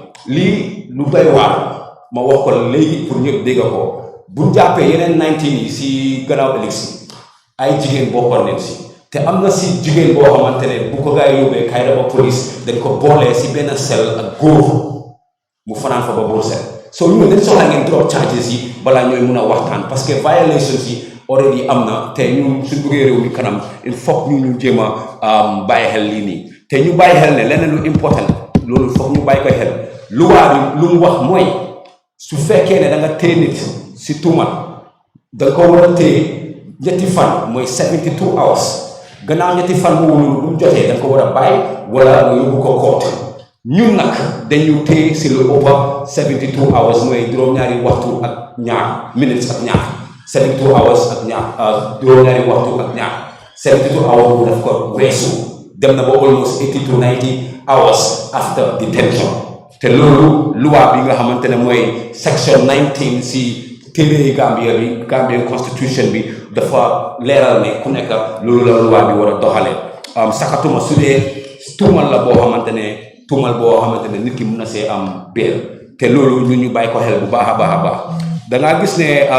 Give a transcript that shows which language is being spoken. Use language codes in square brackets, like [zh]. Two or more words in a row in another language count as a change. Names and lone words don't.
[wo] lii lu doy waar ma wax ko léegi pour ñëpp dégg ko bu jàppee yeneen 19 yi si gannaaw élection ay jigéen bokkoon nañ si te am na si jigéen boo xamante ne bu ko gaa yi yóbbee Kairaba police dañ ko boolee si benn sel ak góor mu fanaan fa ba boo set so ñu dañ soxla ngeen [en] drop charges [wo] yi balaa ñooy mun a waxtaan [fr] parce que [wo] violations yi already am na te ñu suñ bëggee réew mi kanam [fr] il faut [wo] ñu jéem a bàyyi xel lii nii te ñu bàyyi xel ne leneen lu important loolu foog ñu bàyyi koy xel luwaa bi lu mu wax mooy su fekkee ne da nga téye nit si tuumal da nga ko war a téye ñetti fan mooy [en] 72 hours [wo] gannaaw ñetti fan boobu noonu bu mu jotee da nga ko war a bàyyi wala nga yóbbu ko koot ñun nag dañu téye si lu ëpp [en] 72 hours [wo] mooy juróom-ñaari waxtu ak ñaar minutes ak ñaar [en] 72 hours [wo] ak ñaar juróom-ñaari waxtu ak ñaar [en] 72 hours [wo] boobu daf ko weesu dem na ba [en] almost 80 to 90 hours after detention [wo] te loolu loi bi nga xamante ne mooy section 19 si téere Gambia bi [en] Gambian constitution [wo] bi dafa leeral ne ku nekk loolu la loi bi war a doxalee sakatuma su dee tuumal la boo xamante ne tuumal boo xamante ne nit ki mun na see am beel te loolu ñun ñu bàyyi ko xel bu baax a baax a baax da ngaa gis ne